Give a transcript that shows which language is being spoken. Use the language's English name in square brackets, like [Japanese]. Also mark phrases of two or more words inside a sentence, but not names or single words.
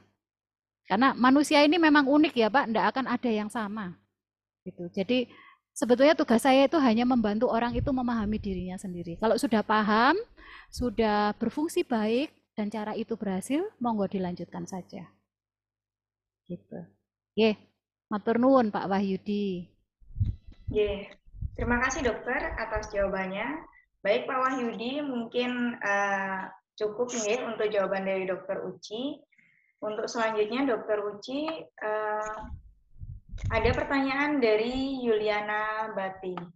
[Indonesian] Karena manusia ini memang unik ya Pak, tidak akan ada yang sama. Gitu. Jadi sebetulnya tugas saya itu hanya membantu orang itu memahami dirinya sendiri. Kalau sudah paham, sudah berfungsi baik, dan cara itu berhasil, monggo dilanjutkan saja. Gitu. Oke, [Javanese] matur nuwun Pak Wahyudi. [Indonesian] Terima kasih dokter atas jawabannya. Baik Pak Wahyudi, mungkin cukup nih untuk jawaban dari dokter Uci. Untuk selanjutnya dokter Uci, ada pertanyaan dari Yuliana Bati.